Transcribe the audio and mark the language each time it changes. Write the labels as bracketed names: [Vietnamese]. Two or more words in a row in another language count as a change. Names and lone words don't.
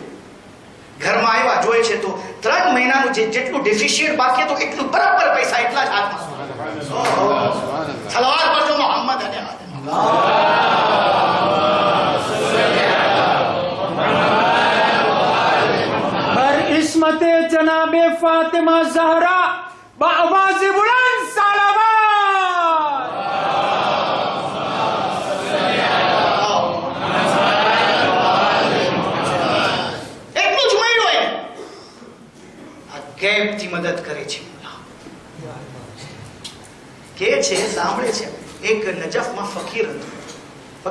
[Gujarati] ઘરમાં આવ્યા, જોઈએ છે તો 3 મહિનાનું જેટલું ડેફિશિયન્ટ બાકી હતું એટલું બરાબર પૈસા એટલા જ હાથમાં. સલાવત પડજો મોહમ્મદ અને આલે. [Urdu] بر عصمتِ جنابِ فاطمہ زہرا باآوازِ بلند صلوات. [Gujarati] એટલું જ મળ્યું એને. આ ગેપથી મદદ કરે છે. કે છે સાંભળે છે એક નજફમાં ફકીર હતો.